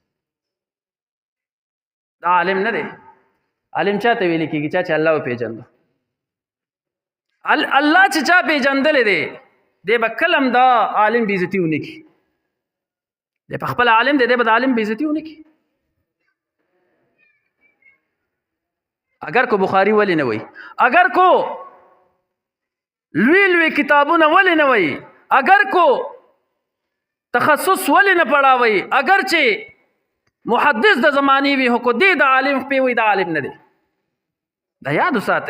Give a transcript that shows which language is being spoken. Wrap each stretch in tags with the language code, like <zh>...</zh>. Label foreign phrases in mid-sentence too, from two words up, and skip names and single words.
<ps>دا عالم نه دی. عالم چاته ویل کېږي؟ چا چې الله وپېژنده. الله چې چا پېژندلی دی دی به کلم دا عالم بې عزتي ونه کړي. دی په خپل عالم دی به د عالم بې عزتي ونه کړي. اگر کو بخاری ولې نه وایي، اگر کو لوی لوی کتابونه ولې نه وایي، اگر کو تخصص ولې نه پڑھاوي، اگر چې محدث د زمانې وي خو دی د عالم خپې وي د عالم نه دی. دا یاد وساتئ.</ps>